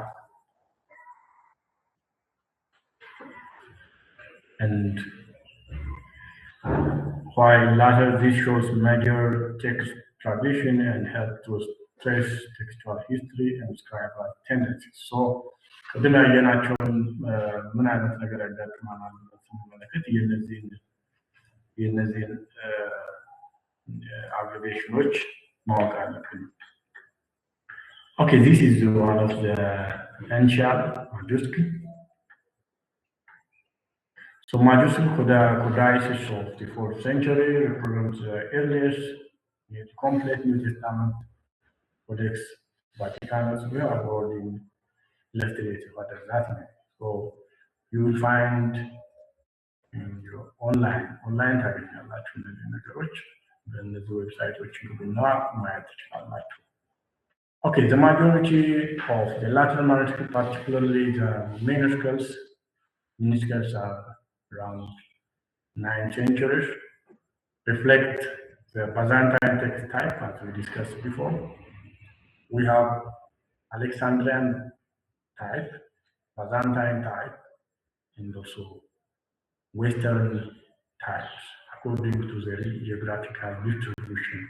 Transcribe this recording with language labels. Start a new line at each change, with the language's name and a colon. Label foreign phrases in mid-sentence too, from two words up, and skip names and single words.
English: And while latter this shows major text tradition and help to trace textual history and scribal tendencies.
Amharic: So ቅድም ያየናቸውን ምን አይነት ነገር ያጋጥመናል ስንመለከት የእነዚህን አብሪቬሽኖች ማወቅ አለብን።
English: Okay, this is one of the ancient majuscule. So majuscule codices of the 4th century represents the earliest complete New Testament Codex Vaticanus. We are already illustrated what does that mean. So you will find in your online
Amharic: ታገኛላችሁ እነዚህ ነገሮች በእነዚህ ዌብሳይቶች ግቡና ማየት ትችላላችሁ።
English: Okay, the majority of the Latin manuscript, particularly the minuscules are around 9th century, reflect the Byzantine text type as we discussed before. We have Alexandrian type, Byzantine type, and also Western types according to their geographical distribution.